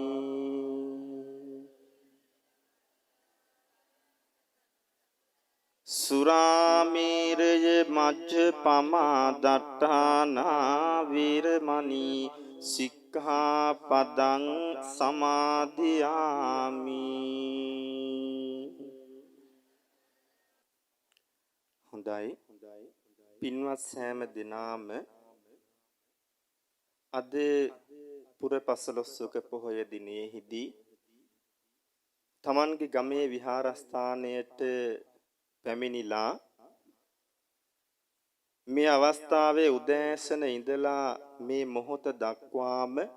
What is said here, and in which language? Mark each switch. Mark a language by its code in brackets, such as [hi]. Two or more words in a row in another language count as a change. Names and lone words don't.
[pi] สุราเมรยมัจจปมาดัฏฐานาเวรมณีสิกขาปดังสมาธิยามิ [si] හොඳයි පින්වත් සෑම දිනාම අද පුර පසළොස්වක පොහොය දිනයේදී තමන්ගේ ගමේ විහාරස්ථානයට පැමිණිලා මේ අවස්ථාවේ උදෑසන ඉඳලා මේ මොහොත දක්වාම